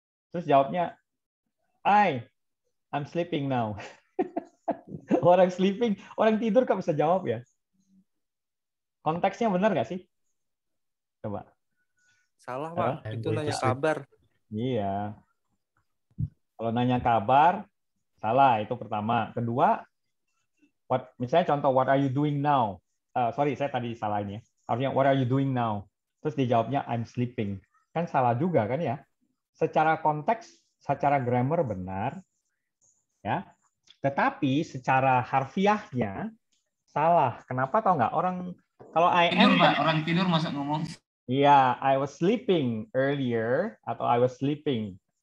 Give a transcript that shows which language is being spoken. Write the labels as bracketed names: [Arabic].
[Indonesian] Terus jawabnya, [English] I'm sleeping now. [Indonesian] Orang sleeping, orang tidur kok bisa jawab ya? Konteksnya benar nggak sih? Coba. Salah, Pak. Itu nanya kabar. Iya. Kalau nanya kabar, salah. Itu pertama. Kedua, misalnya contoh, [English] what are you doing now? [Indonesian] Sorry, saya tadi salah ini ya. Harusnya, [English] what are you doing now? [Indonesian] Terus dijawabnya, [English] I'm sleeping. [Indonesian] Kan salah juga kan ya? Secara konteks, secara grammar benar. Ya. Tetapi secara harfiahnya, salah. Kenapa tau nggak? Orang kalau I am, Pak, orang tidur masa ngomong. [English] Iya, I was sleeping earlier atau I was sleeping.